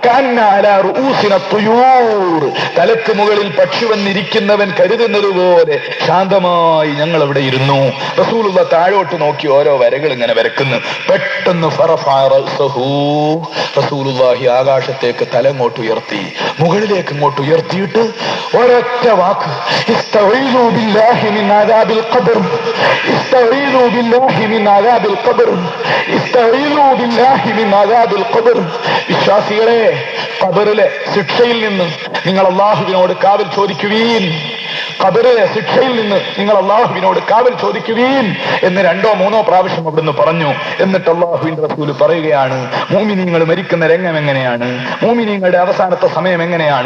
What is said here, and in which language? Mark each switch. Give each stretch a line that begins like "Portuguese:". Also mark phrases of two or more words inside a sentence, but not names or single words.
Malayalam: തലക്ക് മുകളിൽ പക്ഷി വന്നിരിക്കുന്നവൻ കരുതുന്നത് പോലെ ശാന്തമായി ഞങ്ങൾ അവിടെ ഇരുന്നു. റസൂലുള്ള താഴോട്ട് നോക്കി ഓരോ വരകൾ ഇങ്ങനെ വരക്കുന്നു. പെട്ടെന്ന് റസൂലുള്ളാഹി ആകാശത്തേക്ക് തല ഇങ്ങോട്ട് ഉയർത്തി, മുകളിലേക്ക് ഇങ്ങോട്ട് ഉയർത്തിയിട്ട് ഒരൊറ്റ വാക്ക്,
Arabic: استعيذوا بالله من عذاب القبر استعيذوا بالله من عذاب القبر استعيذوا بالله من عذاب القبر.
Malayalam: വിശ്വാസികളെ, ഖബറിലെ ശിക്ഷയിൽ നിന്ന് നിങ്ങൾ അല്ലാഹുവിനോട് കാവൽ ചോദിക്കുവീൻ. ഖബറിലെ ശിക്ഷയിൽ നിന്ന് നിങ്ങൾ അല്ലാഹുവിനോട് കാവൽ ചോദിക്കുവീൻ എന്ന് 2-3 പ്രാവശ്യം അവിടുന്ന് പറഞ്ഞു. എന്നിട്ട് അല്ലാഹുവിന്റെ റസൂല് പറയുകയാണ്, മുഅ്മിനീങ്ങൾ മരിക്കുന്ന രംഗം എങ്ങനെയാണ്, മുഅ്മിനീങ്ങളുടെ അവസാനത്തെ സമയം എങ്ങനെയാണ്?